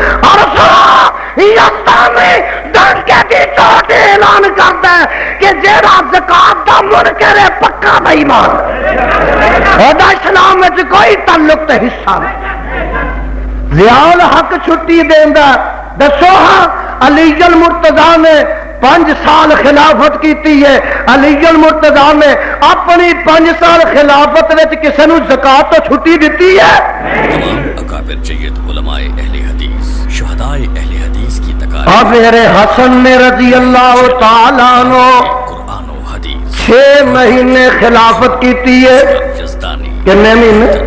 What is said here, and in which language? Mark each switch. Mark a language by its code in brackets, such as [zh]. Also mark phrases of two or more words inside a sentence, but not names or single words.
[pa] اور اعلان کرتا ہے کہ جیڑا زکات دا منکر ہے پکا بے ایمان، اودہ اسلام وچ کوئی تعلق تے حصہ نہیں۔ ضیاء الحق چھٹی دیندا، دسو ہاں علی المرتضیٰ نے 5 سال خلافت کیتی ہے، علی المرتضیٰ نے اپنی 5 سال خلافت وچ کسے نوں زکات تو چھٹی دیتی ہے؟ [ur] تمام اکابر جید علماء اہل حدیث، شہداء اہل حدیث کی تقاریر اور میرے حسن نے [ar] رضی اللہ تعالیٰ عنہ [ur] قرآن و حدیث [pa] 6 مہینے خلافت کیتی ہے۔ [ur] جزدانی کتنے مہینے؟